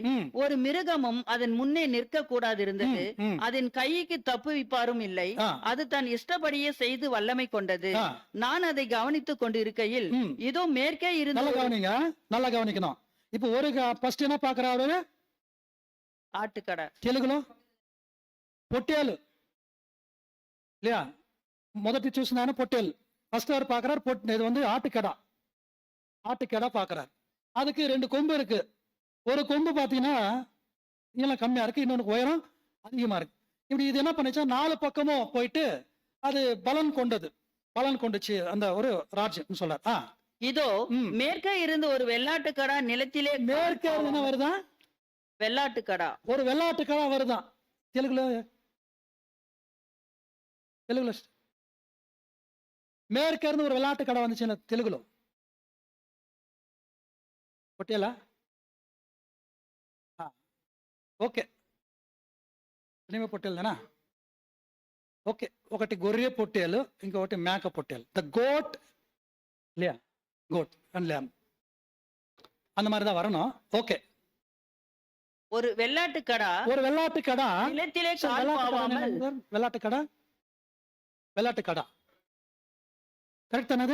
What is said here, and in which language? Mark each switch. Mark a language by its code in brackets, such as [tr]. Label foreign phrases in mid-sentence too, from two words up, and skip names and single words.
[ta] ஒரு மிருகமும் அதன் முன்னே நிற்க கூடாது இருந்தது. அதன் கைக்கு தப்புவிப்பாரும் இல்லை. அது தன் இஷ்டப்படியே செய்து வல்லமை கொண்டது. நான் அதை கவனித்துக் கொண்டிருக்கையில் இதோ மேற்கே இருந்து, நல்லா கவனிக்கணும். இப்ப ஒரு ஃபர்ஸ்ட் என்ன பாக்குறாரு, ஆட்டுக்கடா [te] తెలుగులో పొట్టేలు இல்லையா, మొదటి చూసినాను పొట్టేలు. [ta] ஃபர்ஸ்ட் அவர் பாக்குறாரு இது வந்து ஆட்டுக்கடா. ஆட்டுக்கடா பாக்குறாரு. அதுக்கு 2 கொம்பு இருக்கு. ஒரு கொம்பு பாத்தீங்கன்னா நீளம் கம்மியா இருக்கு, இன்னொன்னு உயரம் அதிகமா இருக்கு. இப்படி இது என்ன பண்ணுச்சா 4 பக்கமும் போயிட்டு அது பலன் கொண்டது, பலன் கொண்டுச்சு அந்த ஒரு ராஜ்யம் சொல்றாரு. இதோ மேற்கே இருந்து ஒரு வெள்ளாட்டுக்கடா நிலத்திலே. மேற்கே என்ன வருதா, வெள்ளாட்டுக்கடா. ஒரு வெள்ளாட்டுக்கடா வருதான். తెలుగులో மேற்கே இருந்து ஒரு வெள்ளாட்டுக்கடா வந்துச்சு తెలుగులో. [te] పొట్టేలా ఓకే, పొట్టేలునా ఓకే. ఒకటి గొర్రె పొట్టేలు, ఇంకొకటి మేక పొట్టేలు. [ta] ద கோட் இல்லையா, [en] goat and lamb [ta] அந்த மாதிரி தான் வரணும். ஓகே. ஒரு வெள்ளாட்டுக்கடா, ஒரு வெள்ளாட்டுக்கடா நிலத்திலே கால் பாவாமல். வெள்ளாட்டுக்கடா, வெள்ளாட்டுக்கடா கரெக்ட் தானது?